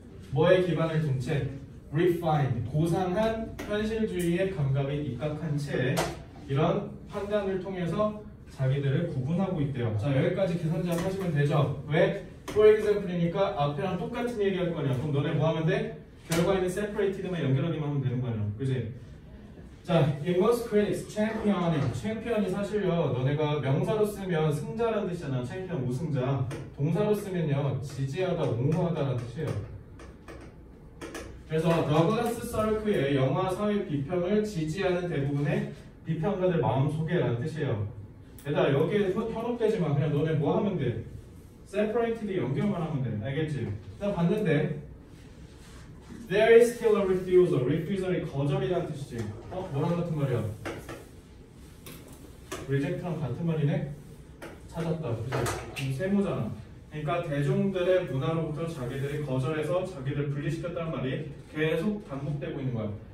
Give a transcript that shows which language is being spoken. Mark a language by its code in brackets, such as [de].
[ko] 뭐에 기반을 둔 채? refined, 고상한 현실주의의 감각에 입각한 채 이런 판단을 통해서 자기들을 구분하고 있대요. 자, 여기까지 계산장 하시면 되죠. 왜? [en] for example [ko] 이니까 앞에랑 똑같은 얘기할 거냐. 그럼 너네 뭐 하면 돼? 결과에는 separated만 연결하기만 하면 되는 거 아니야. 그지? 자, [en] in most critics, [ko] champion이 사실요. 너네가 명사로 쓰면 승자라는 뜻이잖아. 챔피언 우승자. 동사로 쓰면요. 지지하다, 옹호하다라는 뜻이에요. 그래서 더글라스 서클의 영화 사회 비평을 지지하는 대부분의 비평가들 마음속에라는 뜻이에요. 얘들아 여기에 현혹되지만 그냥 너네 뭐 하면 돼? separatedly 연결만 하면 돼. 알겠지? 일단 봤는데 [en] There is still a refusal. [ko] refusal이 거절이라는 뜻이지. 뭐랑 같은 말이야? reject랑 같은 말이네? 찾았다. 그치? 세모잖아. 그러니까 대중들의 문화로부터 자기들이 거절해서 자기를 분리시켰다는 말이 계속 반복되고 있는 거야.